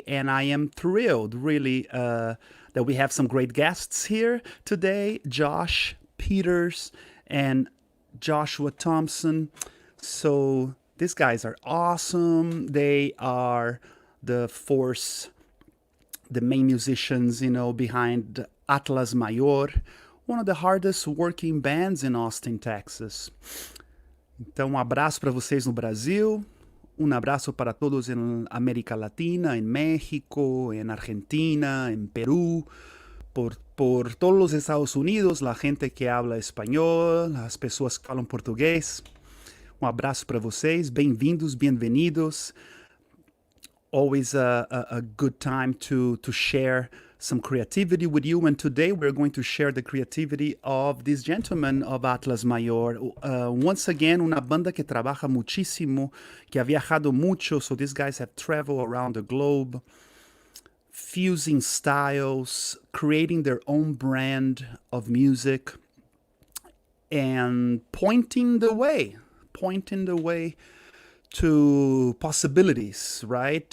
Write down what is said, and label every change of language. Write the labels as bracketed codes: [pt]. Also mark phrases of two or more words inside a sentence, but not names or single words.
[en] And I am thrilled, really, that we have some great guests here today: Josh Peters and Joshua Thompson. So these guys are awesome. They are the main musicians, behind Atlas Maior, one of the hardest working bands in Austin, Texas. [pt] Então, abraço para vocês no Brasil, abraço para todos [es] en América Latina, en México, en Argentina, en Perú, por todos los Estados Unidos, la gente que habla español, [pt] as pessoas que falam português. Abraço para vocês, bem-vindos, bem-vindos. [en] Always a good time to share some creativity with you. And today we're going to share the creativity of this gentleman of Atlas Maior. Once again, [es] una banda que trabaja muchísimo, que ha viajado mucho. [en] So these guys have traveled around the globe, fusing styles, creating their own brand of music, and pointing the way to possibilities, right?